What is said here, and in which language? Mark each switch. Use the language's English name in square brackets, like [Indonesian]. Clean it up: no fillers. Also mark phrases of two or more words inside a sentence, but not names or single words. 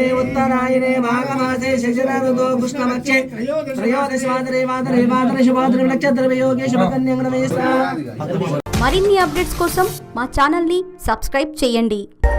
[Sanskrit] उत्तरायणे माघमासे शिशिरऋतौ कृष्णपक्षे त्रयोदशवादने वादने शुभोदरे नक्षत्रयोगे शुभकन्या. [Telugu] మరిన్ని అప్డేట్స్ కోసం మా ఛానల్ ని సబ్స్క్రైబ్ చేయండి.